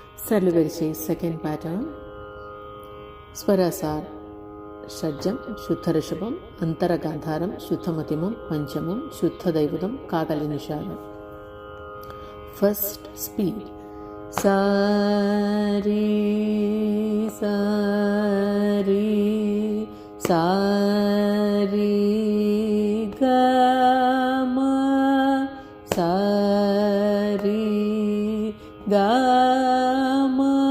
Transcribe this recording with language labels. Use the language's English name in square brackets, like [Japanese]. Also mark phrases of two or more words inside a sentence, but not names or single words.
[English] Sarlivarisai second pattern. Swaras are Shajjam, Shuddha Rishabham, Antara Gandharam, Shuddha Madhyamam, Panchamam, Shuddha Daivadam, Kakali Nishadam. First speed. Sari, sari, sari, gama, sari, gama,